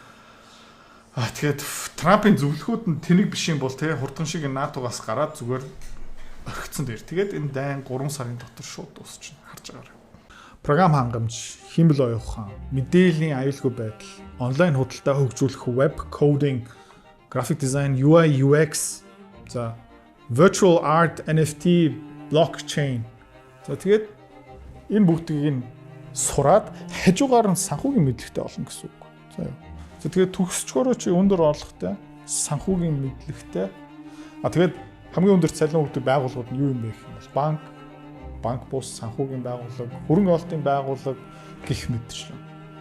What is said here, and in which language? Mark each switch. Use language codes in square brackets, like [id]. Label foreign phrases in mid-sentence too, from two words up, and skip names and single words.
[mn] Тэгээд Трампын зөвлөхүүд нь тэнэг биш юм бол тэ хурдан шиг НАТО-гаас гараад зүгээр орхицсон дээр. Тэгээд энэ дайн 3 сарын дотор шууд дуусчихна харж байгаарай. Програм хангамж, химэл оюун ухаан, мэдээллийн аюулгүй байдал, онлайн худалдаа хөгжүүлэх [en] web coding, graphic design, UI UX, [mn] за [en] virtual art, NFT, blockchain. [mn] За тэгээд энэ бүгдийг нь сураад хажуугаар нь санхүүгийн мэдлэгтэй олно гэсэн үг. За тэгээд төгсчгөөрөө чи өндөр орлоготой, санхүүгийн мэдлэгтэй. Тэгээд хамгийн өндөр цалин өгдөг байгууллагууд нь юу юм бэ гэх юм бол банк бус, санхүүгийн байгууллага, хөрөнгө оруулалтын байгууллага гэх мэтчлэн.